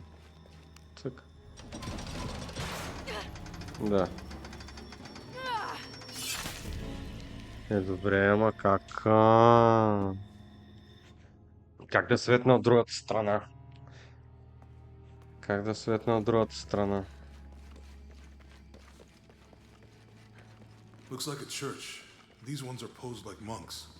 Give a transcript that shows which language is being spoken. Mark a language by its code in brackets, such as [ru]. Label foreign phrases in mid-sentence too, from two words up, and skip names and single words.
[bg] Цък. Да. Добре, ама как... Как да светна от другата страна? Как да светна от другата страна? [en] Looks like a church. These ones are posed like monks.